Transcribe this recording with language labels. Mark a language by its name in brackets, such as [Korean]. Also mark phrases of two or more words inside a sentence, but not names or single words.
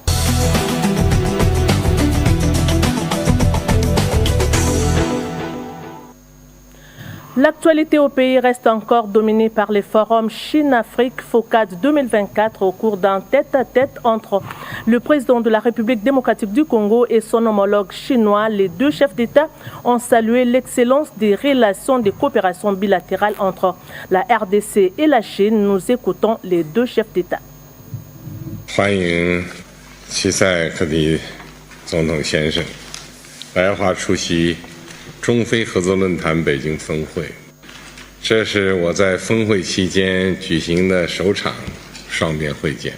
[French] L'actualité au pays reste encore dominée par les forums Chine-Afrique FOCAD 2024 au cours d'un tête-à-tête entre le président de la République démocratique du Congo et son homologue chinois. Les deux chefs d'État ont salué l'excellence des relations de coopération bilatérale entre la RDC et la Chine. Nous écoutons les deux chefs d'État. [Chinese] 欢迎齐塞克里总统先生来华出席 中非合作论坛北京峰会，这是我在峰会期间举行的首场双边会见。